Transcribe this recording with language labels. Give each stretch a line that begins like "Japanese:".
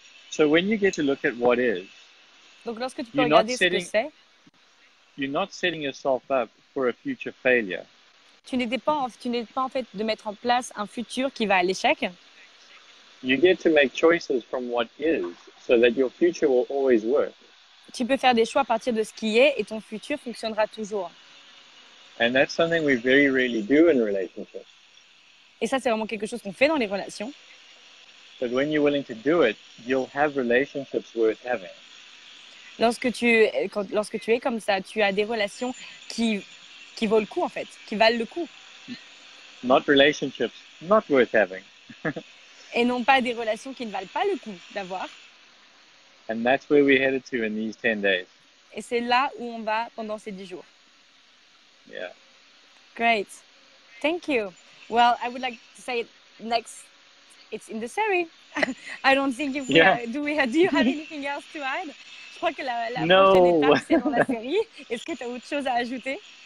English: So when you get to look at what is,
French: donc lorsque tu peux regarder ce que c'est,
English: you're not setting yourself up for a future failure.
French: Tu n'es pas en fait de mettre en place un futur qui va à l'échec.
English: you get to make choices from what is, so that your future will always work.
French: Tu peux faire des choix à partir de ce qui est et ton futur fonctionnera toujours.
English: And that's something we very rarely do in relationships.
French: Et ça, c'est vraiment quelque chose qu'on fait dans les relations.
English: But when you're willing to do it, you'll have relationships worth having.
French: Lorsque tu es comme ça, tu as des relations qui vaut le coup, en fait, qui valent le coup.
English: Not relationships not worth having.
French: Et non pas des relations qui ne valent pas le coup d'avoir.
English: And that's where we're headed to in these 10 days.
French: Et c'est là où on va pendant ces 10 jours. Yeah.
English: Great. Thank you. Well, I would like to say next, it's in the series. I don't think if do you have anything else to add?
French: Je crois que la prochaine étape, c'est dans la série. Est-ce que tu as autre chose à ajouter?